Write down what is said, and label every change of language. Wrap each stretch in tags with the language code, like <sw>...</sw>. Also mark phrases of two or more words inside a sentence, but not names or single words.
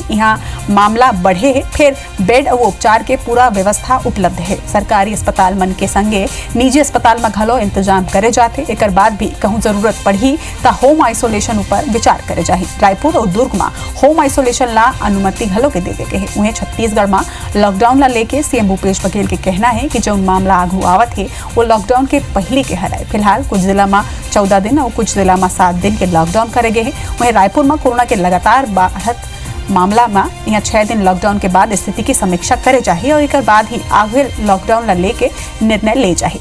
<hne>यहाँ मामला बढ़े है, फिर बेड और उपचार के पूरा व्यवस्था उपलब्ध है। सरकारी अस्पताल मन के संगे निजी अस्पताल में घलो इंतजाम करे जाते। एकर बाद भी कहूँ जरूरत पड़ी तो</hne> <en>home isolation</en> <hne>ऊपर विचार करे जाही। रायपुर और दुर्ग में</hne> <en>home isolation</en> <hne>ला अनुमति घलो के देवे के है। वहीं छत्तीसगढ़ में लॉकडाउन ला लेके सीएम भूपेश बघेल के कहना है कि जो मामला आगू आवत है वो लॉकडाउन के पहले के हराए। फिलहाल कुछ जिला में 14 दिन और कुछ जिला में 7 दिन के लॉकडाउन करे गए हैं। वहीं रायपुर में कोरोना के लगातार बढ़त मामला में यहाँ 6 दिन लॉकडाउन के बाद स्थिति की समीक्षा करे चाहिए और एक बाद ही आगे लॉकडाउन ला लेके निर्णय ले चाहिए।</hne>